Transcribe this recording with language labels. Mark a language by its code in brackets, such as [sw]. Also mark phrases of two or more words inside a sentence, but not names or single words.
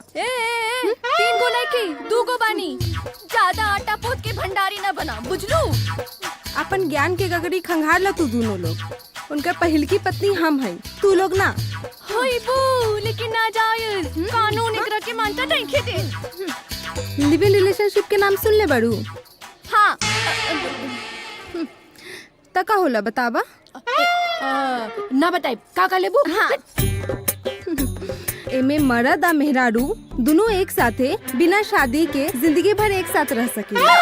[bho] तीन गो नहीं की, 2 गो बानी। ज्यादा आटा पोत के भंडारी ना बना, बुझलू? अपन ज्ञान के गगरी खंगार ला तू दोनों लोग। उनका पहल की पत्नी हम हैं, तू लोग ना। होई बू लेकिन नाजायज कानून एकरा के मानता नहीं खेते। [en] live in relationship [bho] के नाम सुन ले बड़ू। हाँ तका होला बतावा। ना बताई का लेबू। हाँ एमे मर्द आ मेहरारू दोनों एक साथे बिना शादी के जिंदगी भर एक साथ रह सके।